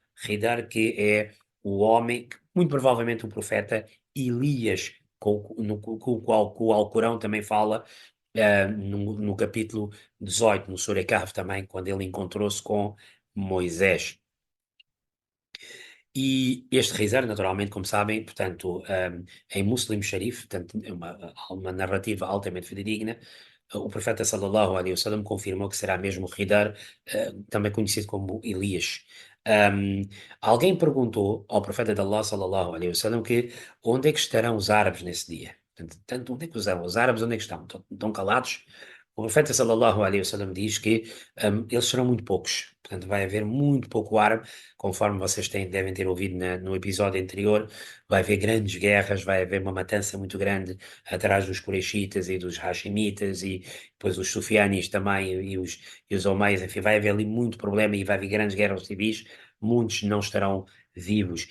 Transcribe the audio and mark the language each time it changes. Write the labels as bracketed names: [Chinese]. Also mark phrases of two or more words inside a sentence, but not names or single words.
[Portuguese] Hidar que é o homem, muito provavelmente o profeta Elias, com o qual o Alcorão também fala, no capítulo 18, no Surah Kahf também, quando ele encontrou-se com Moisés. E este Rizar, naturalmente, como sabem, portanto, em Muslim Sharif, portanto, é uma narrativa altamente fidedigna, o profeta [Arabic] صلى الله عليه وسلم [Portuguese] confirmou que será mesmo o Ridar, também conhecido como Elias. Um, Alguém perguntou ao profeta de Allah [Arabic] صلى الله عليه وسلم [Portuguese] que onde é que estarão os árabes nesse dia? Portanto, onde é que os árabes onde é que estão? Estão calados? O profeta [Arabic] صلى الله عليه وسلم [Portuguese] diz que eles serão muito poucos, portanto vai haver muito pouco árabe, conforme vocês devem ter ouvido no episódio anterior, vai haver grandes guerras, vai haver uma matança muito grande atrás dos Quraishitas e dos Hashimitas e depois os Sufianis também e os Omeias, enfim, vai haver ali muito problema e vai haver grandes guerras civis, muitos não estarão vivos.